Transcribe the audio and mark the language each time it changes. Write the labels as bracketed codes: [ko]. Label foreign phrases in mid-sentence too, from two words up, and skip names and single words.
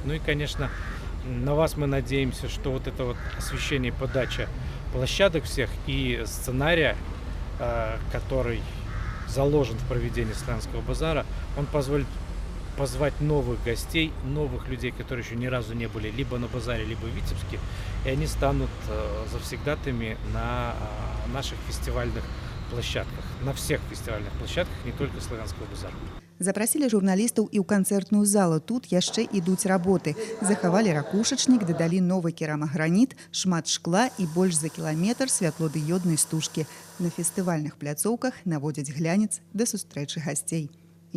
[ru] Ну и, конечно, на вас мы надеемся, что вот это вот освещение, подача площадок всех и сценария, который заложен в проведении Славянского базара, он позволит позвать новых гостей, новых людей, которые еще ни разу не были либо на базаре, либо в Витебске, и они станут завсегдатаями на наших фестивальных площадках, на всех фестивальных площадках, не только Славянского базара. [be] Запрасілі журналістаў і ў канцэртную залу. Тут яшчэ ідуць работы. Захавалі ракушачнік, дадалі новы керамаграніт, шмат шкла і больш за кіламетр святлодыёднай стужкі. На фестывальных пляцоўках наводзяць глянец да сустрэчы гасцей.